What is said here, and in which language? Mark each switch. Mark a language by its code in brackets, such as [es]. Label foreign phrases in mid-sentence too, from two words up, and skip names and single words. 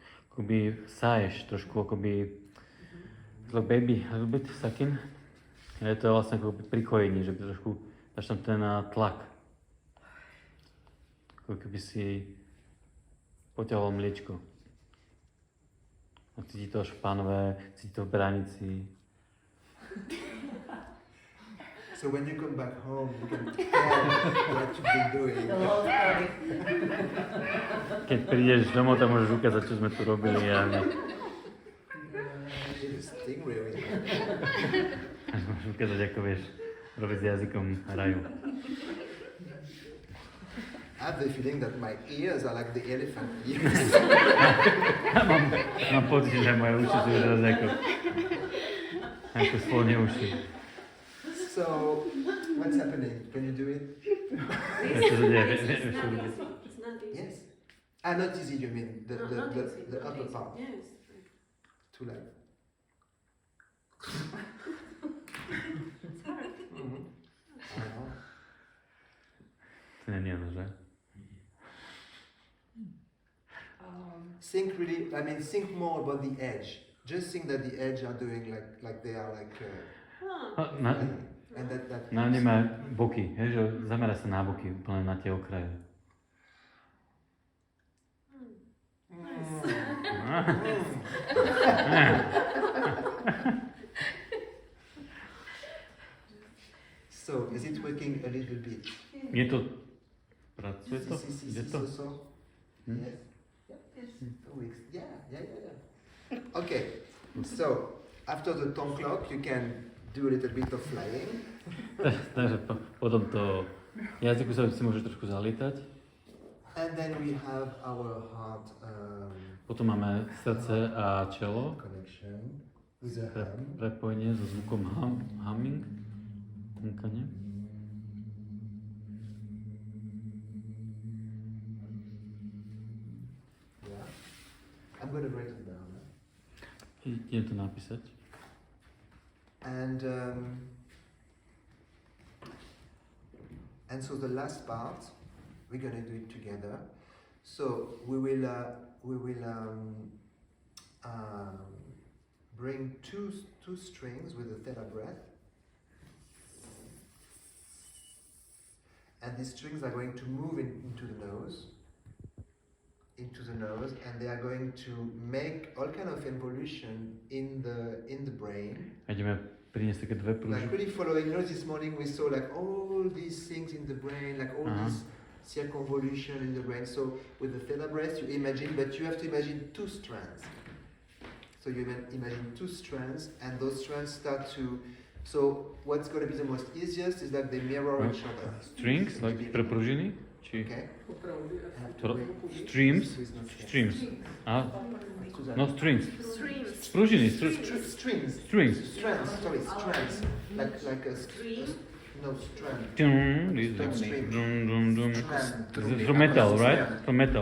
[sk] akoby saješ trošku, akoby [en] like baby, a little bit sucking. [sk] A je to vlastne akoby pri kojení, že trošku dáš tam ten tlak. Ako keby si poťahol mliečko. A cíti to až v pánve, cíti to v bránici. [en] So when you come back home, you can tell what you've been doing. The whole story. [sk] Keď prídeš domov, tam môžeš ukázať, čo sme tu robili a [en] Stingray with me. [sk] môžeš ukázať, ako vieš robiť s jazykom raju. [en] I have the feeling that my ears are like the elephant ears. [sk] Mám pocit, že moje uši sú teraz ako slone uši. [en] So, what's happening? Can you do it? [sk] Čo sa deje? [en] It's not easy. Yes. Ah, not easy, you mean the Not easy, the not upper easy. part. Yes. Too loud. It's hard. I know. [cs] To není ono, že? [en] Think really. I mean, think more about the edge. Just think that the edge are doing like they are like. And that. [sk] Na nemá boky, hej, že zamera sa na boky, úplne na tie okraje. [en] So, is it working a little bit? [sk] Je to... Pracuje to? Ide to? [en] So. Yes. Yes. 2 weeks. Yeah. Okay. So, after the tongue clock, you can do a little bit of flying. [sk] Takže po tomto jazyku sa si môže trošku zalietať. [en] And then we have our heart [sk] Potom máme srdce a čelo. [en] connection with the hum. [sk] Prepojenie so zvukom humming. Hunkanie. [en] Yeah. I'm going to write it down. [sk] Idem to napísať. [en] And so the last part, we're going to do it together. So we will bring two strings with a theta breath, and these strings are going to move into the nose, and they are going to make all kind of involution in the brain. [sk] A ideme priniesť také dve [en] Like [sk] prúžky. [en] really following, this morning we saw like all these things in the brain, like all this circumvolution in the brain. So with the theta breath, you imagine, but you have to imagine two strands. So you imagine two strands, and those strands start to. So what's going to be the most easiest is that they mirror each other. Strings, like [sk] pre pružiny? Či... [en] Okay. Streams? Streams. Aha. [sk] No, strings. Pružiny. [en] Strings. Strings. Strands. Sorry, strands. Like a no strand. From metal, right? From metal.